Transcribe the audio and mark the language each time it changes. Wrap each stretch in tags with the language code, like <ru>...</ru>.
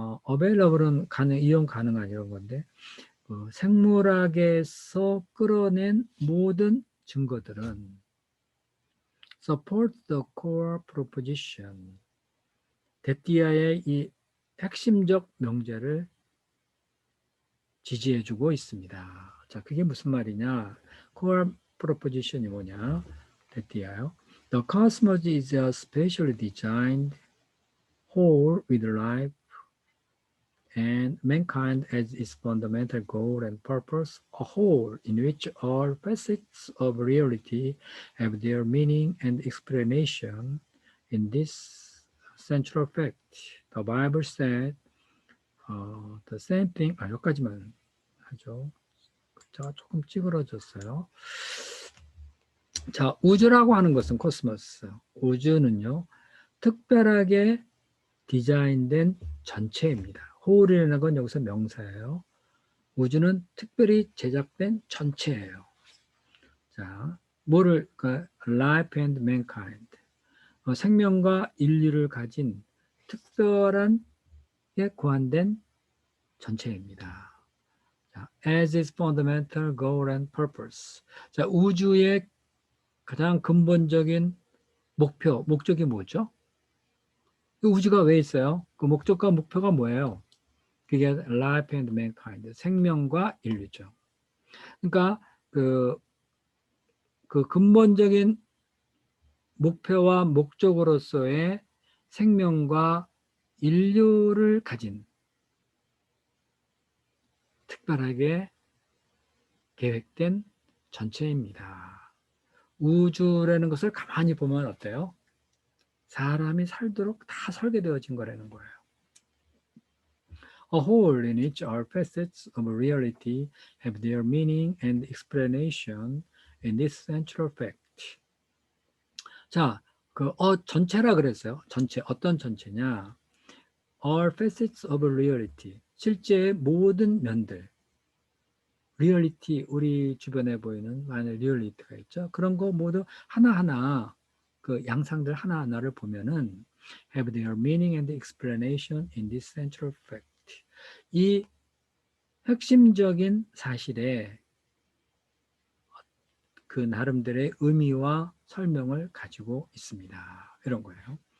<ko>available은 이용 가능한 이런 건데 생물학에서 끌어낸 모든 증거들은</ko> <en>support the core proposition.</en> <ko>데띠아의 이 핵심적 명제를 지지해주고 있습니다. 자, 그게 무슨 말이냐? core proposition이 뭐냐? 데띠아요.</ko> <en>The cosmos is a specially designed whole with life and mankind as its fundamental goal and purpose, a whole in which all facets of reality have their meaning and explanation in this central fact. The Bible said the same thing.</en> <ko>여기까지만 하죠. 자, 조금 찌그러졌어요. 자, 우주라고 하는 것은 코스모스. 우주는요, 특별하게 디자인된 전체입니다. 홀이라는 건 여기서 명사예요. 우주는 특별히 제작된 전체예요. 자, 그러니까</ko> <en>life and mankind.</en> <ko>생명과 인류를 가진 특별한 게 고안된 전체입니다.</ko> <en>자, as its fundamental goal and purpose.</en> <ko>자, 우주의 가장 근본적인 목적이 뭐죠? 우주가 왜 있어요? 그 목적과 목표가 뭐예요? 그게</ko> <en>life and mankind,</en> <ko>생명과 인류죠. 그러니까 그 근본적인 목표와 목적으로서의 생명과 인류를 가진 특별하게 계획된 전체입니다. 우주라는 것을 가만히 보면 어때요? 사람이 살도록 다 설계되어진 거라는 거예요.</ko> <en>A whole in which all facets of reality have their meaning and explanation in this central fact.</en> <ko>자, 전체라 그랬어요. 전체, 어떤 전체냐?</ko> <en>All facets of reality.</en> <ko>실제의 모든 면들. 리얼리티, 우리 주변에 보이는 많은 리얼리티가 있죠. 그런 거 모두 하나하나, 그 양상들 하나하나를 보면은</ko> <en>have their meaning and explanation in this central fact.</en> <ko>이 핵심적인 사실에 그 나름대로의 의미와 설명을 가지고 있습니다. 이런 거예요.</ko>